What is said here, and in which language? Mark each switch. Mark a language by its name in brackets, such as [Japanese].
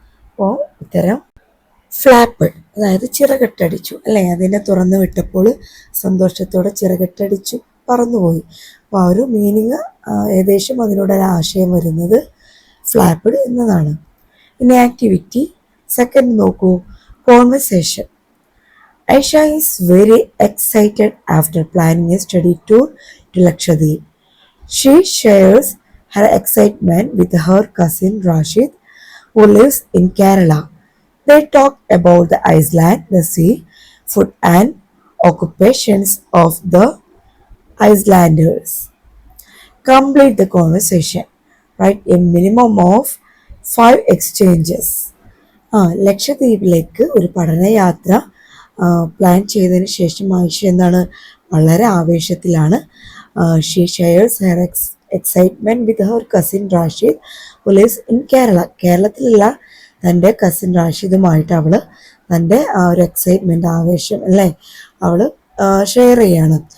[Malayalam] അപ്പോൾ ഉത്തരം ഫ്ലാപ്പ്, അതായത് ചിറകെട്ടടിച്ചു അല്ലേ. അതിനെ തുറന്നു വിട്ടപ്പോൾ സന്തോഷത്തോടെ ചിറകെട്ടടിച്ചു പറന്നുപോയി. അപ്പോൾ ആ ഒരു മീനിങ് ഏകദേശം അതിലൂടെ ഒരു ആശയം വരുന്നത് ഫ്ലാപ്പഡ് എന്നതാണ്. ഇനി ആക്ടിവിറ്റി സെക്കൻഡ് നോക്കൂ. Conversation. [English] Aisha is very excited after planning a study tour to Lakshadweep. She shares her excitement with her cousin Rashid, who lives in Kerala. They talk about the island, the sea, food, and occupations of the islanders. Complete the conversation. Write a minimum of 5 exchanges. [Malayalam] ലക്ഷദ്വീപിലേക്ക് ഒരു പഠനയാത്ര plan ചെയ്തതിന് ശേഷം ആയിഷ എന്താണ്, വളരെ ആവേശത്തിലാണ്. [English] She shares her excitement with her cousin Rashid who lives in Kerala. [Malayalam] കേരളത്തിലുള്ള തൻ്റെ cousin റാഷിദുമായിട്ട് അവൾ തൻ്റെ ആ ഒരു എക്സൈറ്റ്മെൻറ്റ്, ആവേശം അല്ലേ, അവൾ ഷെയർ ചെയ്യാണ്.